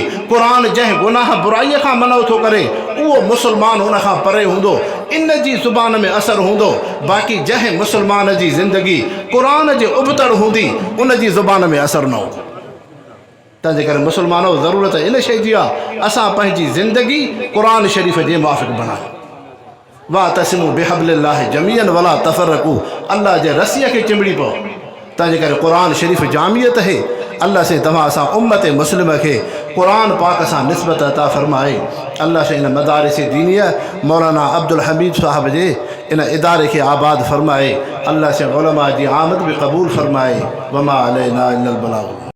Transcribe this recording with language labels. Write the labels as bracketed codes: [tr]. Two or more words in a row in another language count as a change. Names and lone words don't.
[sd] क़ुरान जंहिं गुनाह बुराईअ खां मनो थो करे, उहो मुसलमान उन खां परे हूंदो। इन जी ज़ुबान में असरु हूंदो। बाक़ी जंहिं मुसलमान जी ज़िंदगी क़ुरान जे उबतड़ हूंदी, उन जी ज़ुबान में असरु न हूंदो। तंहिंजे करे मुसलमानो, ज़रूरत इन शइ जी आहे, असां पंहिंजी ज़िंदगी क़ुरान शरीफ़ जे मुआफ़िक़ बणायूं। [ar] واعتصموا بحبل الله جميعا ولا تفرقوا. [sd] अल्लाह जे रसीअ खे चिंबड़ी पओ। तंहिंजे करे क़ुरान शरीफ़ जामियत है। अल्लाह से तव्हां असां उम्मत मुस्लिम खे क़ुरान पाक सां निस्बत अता फ़रमाए। अल्लाह से इन मदारिस दीनिया मौलाना अब्दुल हमीद साहब जे इन इदारे खे आबाद फ़रमाए। अल्लाह से उलमा जी आमद बि क़बूल फ़रमाए। [ar] وما علينا إلا البلاغ.